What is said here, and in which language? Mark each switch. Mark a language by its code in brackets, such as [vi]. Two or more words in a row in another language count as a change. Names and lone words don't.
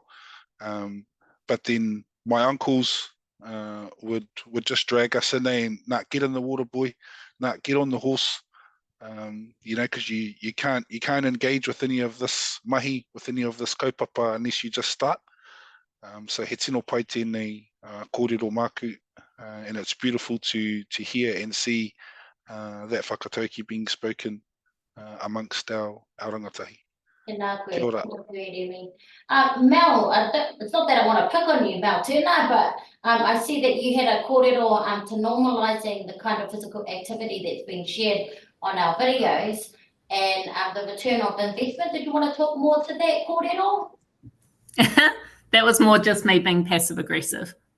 [en] But then my uncles would just drag us in there and get in the water, boy, get on the horse. You know, because you can't engage with any of this mahi, with any of this kaupapa unless you just start. [mi] So he tino pai tēnei kōrero māku, [en] and it's beautiful to hear and see that whakatauki being spoken amongst our rangatahi. [mi] Kia ora. [en] Mel, it's not that I want to pick on you, Mel Tuna, but I see that you had a kōrero to normalising the kind of physical activity that's been shared on our videos and the return of investment. Did you want to talk more to that kōrero? That was more just me being passive aggressive.